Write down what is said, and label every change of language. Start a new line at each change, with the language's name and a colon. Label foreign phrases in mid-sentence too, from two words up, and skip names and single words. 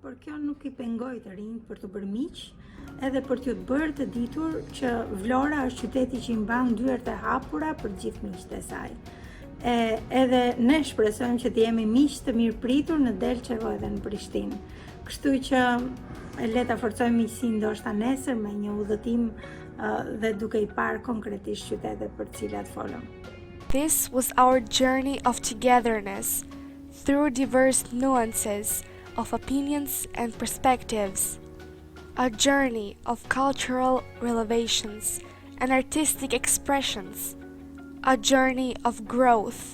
Albanian: por kjo nuk I pengoj të rinjt për të bërë miq, edhe për t'ju bërë të ditur që Vlora është qyteti që I mban dyert e hapura për gjithë miqtë e saj. Edhe ne shpresojmë që të jemi miq të mirëpritur në Delçevo edhe në Prishtinë. Kështu që le ta forcojmë miqësinë ndoshta nesër me një udhëtim dhe duke I parë konkretisht qytetet për të cilat folëm.
English: This was our journey of togetherness through diverse nuances of opinions and perspectives. A journey of cultural revelations and artistic expressions. A journey of growth.